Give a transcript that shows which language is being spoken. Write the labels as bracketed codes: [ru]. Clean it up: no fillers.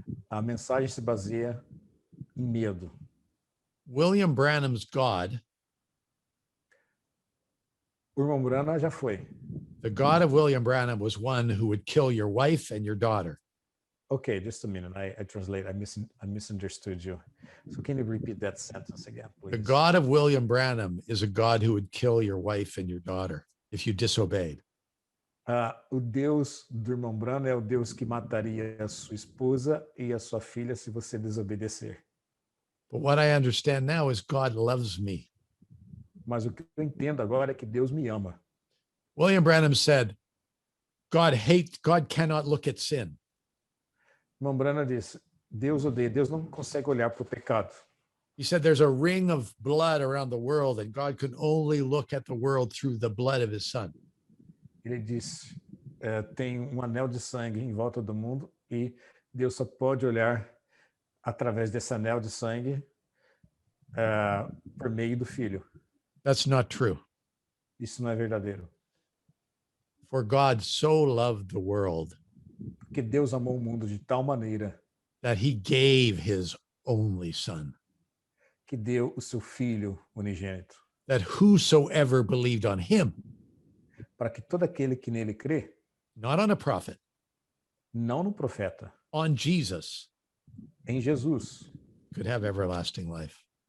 [pt] A mensagem se baseia em medo. [en] William Branham's God, [pt] O irmão Brana já foi. [en] the God of William Branham, was one who would kill your wife and your daughter. Okay, just a minute. I translate. I misunderstood you. So can you repeat that sentence again, please? The God of William Branham is a God who would kill your wife and your daughter if you disobeyed. [pt] O Deus do irmão Brana é o Deus que mataria a sua esposa e a sua filha se você desobedecer. [en] But what I understand now is God loves me. [pt] Mas o que eu entendo agora é que Deus me ama. [en] William Branham said, God cannot look at sin. [pt] Irmão Branham disse, Deus odeia, Deus não consegue olhar para o pecado. [en] He said there's a ring of blood around the world and God can only look at the world through the blood of his son. [pt] Ele disse, tem um anel de sangue em volta do mundo e Deus só pode olhar através desse anel de sangue por meio do Filho. [en] That's not true. [pt] Isso não é verdadeiro. [en] For God so loved the world [pt] Porque Deus amou o mundo de tal maneira [en] that he gave his only son, [pt] que deu o seu Filho unigênito, [en] that whosoever believed on him, [pt] para que todo aquele que nele crê, [en] not on a prophet, [pt] não no profeta, [en] on Jesus, [pt] em Jesus, [en] could have everlasting life.